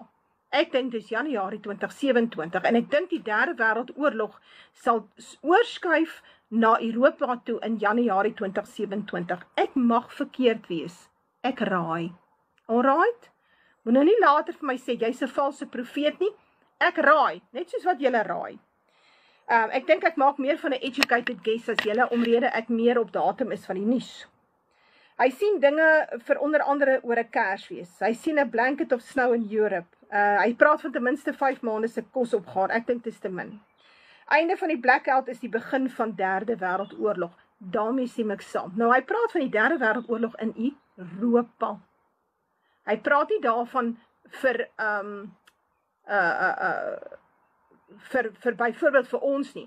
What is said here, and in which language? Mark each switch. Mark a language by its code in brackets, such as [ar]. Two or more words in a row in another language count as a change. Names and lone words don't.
[af] Ek dink dis Januarie 2027 en ek dink die derde wêreldoorlog sal oorskuif na Europa toe in Januarie 2027. Ek mag verkeerd wees. Ek raai. Alright? Moet nou nie later vir my sê jy's 'n valse profeet nie. Ek raai, net soos wat julle raai. Ek dink ek maak meer van 'n [en] educated guess [af] as julle, omrede ek meer op datum is van die nuus. Hy sien dinge vir onder andere oor 'n Kersfees. Hy sien 'n [en] blanket of snow in Europe. [af] Hy praat van ten minste 5 maande se kos opgaan. Ek dink dit is te min. Einde van die blackout is die begin van derde wêreldoorlog. Daarmee stem ek saam. Nou hy praat van die derde wêreldoorlog in Europa. Hy praat nie daarvan vir byvoorbeeld vir ons nie.